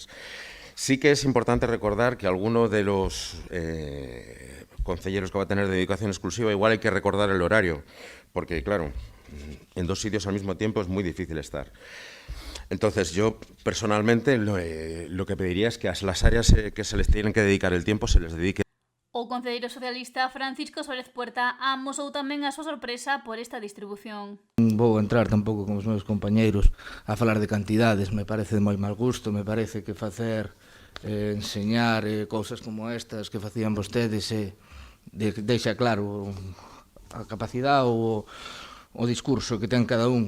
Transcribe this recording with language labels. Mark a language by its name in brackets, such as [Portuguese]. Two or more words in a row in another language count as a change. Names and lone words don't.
[Spanish] Sí que es importante recordar que alguno de los concelleros que va a tener dedicación exclusiva, igual hay que recordar el horario, porque claro, en 2 sitios al mismo tiempo es muy difícil estar. Entonces, yo personalmente lo que pediría es que a las áreas que se les tienen que dedicar el tiempo se les dedique. [Galician] O concelleiro socialista Francisco Suárez Puerta amosou tamén a súa sorpresa por esta distribución. Vou entrar tampouco con os meus compañeiros a falar de cantidades, me parece de moi mal gusto, me parece que facer enseñar cousas como estas que facían vostedes deixa claro a capacidade ou o discurso que ten cada un.